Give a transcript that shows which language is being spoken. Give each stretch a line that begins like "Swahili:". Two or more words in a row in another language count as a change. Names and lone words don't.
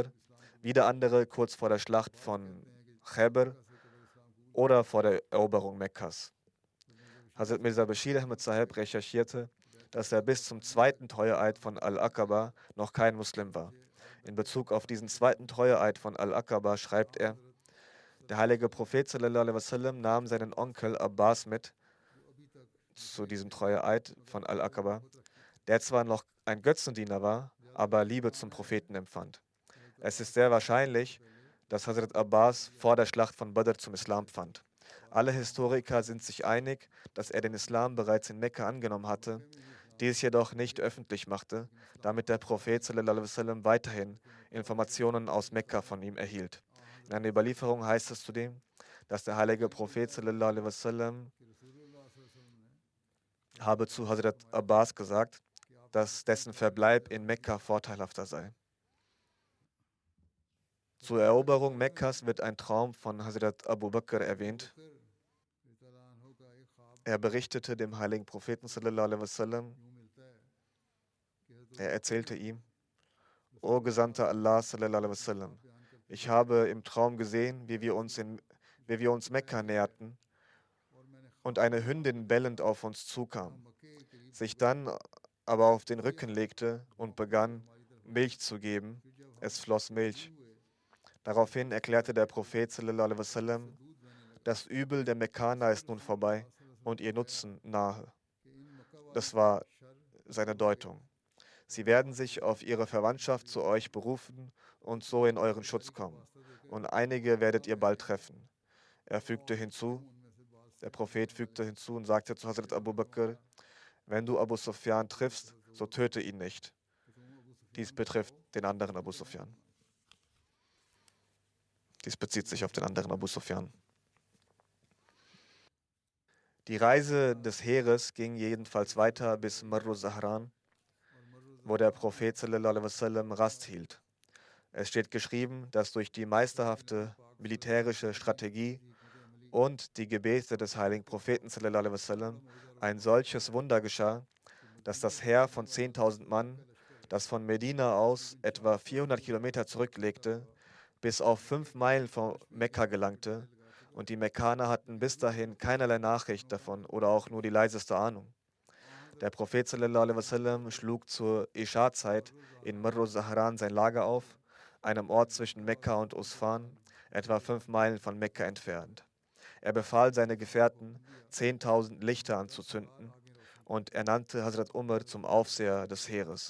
German: Wieder andere kurz vor der Schlacht von Khaybar oder vor der Eroberung Mekkas. Hazrat Mirza Bashir Ahmad Sahib recherchierte, dass er bis zum zweiten Treueeid von Al-Aqaba noch kein Muslim war. In Bezug auf diesen zweiten Treueeid von Al-Aqaba schreibt er: Der heilige Prophet
Arabic: صلى الله عليه وسلم
German: nahm seinen Onkel Abbas mit zu diesem Treueeid von Al-Aqaba, der zwar noch ein Götzendiener war, aber Liebe zum Propheten empfand. Es ist sehr wahrscheinlich, dass Hazrat Abbas vor der Schlacht von Badr zum Islam fand. Alle Historiker sind sich einig, dass er den Islam bereits in Mekka angenommen hatte, dies jedoch nicht öffentlich machte, damit der Prophet
Arabic: صلى الله عليه وسلم
German: weiterhin Informationen aus Mekka von ihm erhielt. In einer Überlieferung heißt es zudem, dass der heilige Prophet
Arabic: صلى الله عليه وسلم
German: habe zu Hazrat Abbas gesagt, dass dessen Verbleib in Mekka vorteilhafter sei. Zur Eroberung Mekkas wird ein Traum von Hazrat Abu Bakr erwähnt. Er berichtete dem heiligen Propheten
Arabic: صلى الله عليه وسلم,
German: er erzählte ihm: O Gesandter Allah
Arabic: صلى الله عليه وسلم,
German: ich habe im Traum gesehen, wie wir uns Mekka näherten und eine Hündin bellend auf uns zukam, sich dann aber auf den Rücken legte und begann, Milch zu geben. Es floss Milch. Daraufhin erklärte der Prophet
Arabic: صلى الله عليه وسلم,
German: das Übel der Mekkaner ist nun vorbei und ihr Nutzen nahe. Das war seine Deutung. Sie werden sich auf ihre Verwandtschaft zu euch berufen und so in euren Schutz kommen. Und einige werdet ihr bald treffen. Der Prophet fügte hinzu und sagte zu Hazrat Abu Bakr: Wenn du Abu Sufyan triffst, so töte ihn nicht. Dies betrifft den anderen Abu Sufyan. Dies bezieht sich auf den anderen Abu Sufyan. Die Reise des Heeres ging jedenfalls weiter bis Marru Zahran, wo der Prophet
Arabic: صلى الله عليه وسلم
German: Rast hielt. Es steht geschrieben, dass durch die meisterhafte militärische Strategie und die Gebete des heiligen Propheten
Arabic: صلى الله عليه وسلم
German: ein solches Wunder geschah, dass das Heer von 10.000 Mann, das von Medina aus etwa 400 Kilometer zurücklegte, bis auf 5 Meilen von Mekka gelangte, und die Mekkaner hatten bis dahin keinerlei Nachricht davon oder auch nur die leiseste Ahnung. Der Prophet
Arabic: صلى الله عليه وسلم
German: schlug zur Isha-Zeit in Marru Zahran sein Lager auf, einem Ort zwischen Mekka und Usfan, etwa 5 Meilen von Mekka entfernt. Er befahl seine Gefährten, 10.000 Lichter anzuzünden, und er nannte Hazrat Umar zum Aufseher des Heeres.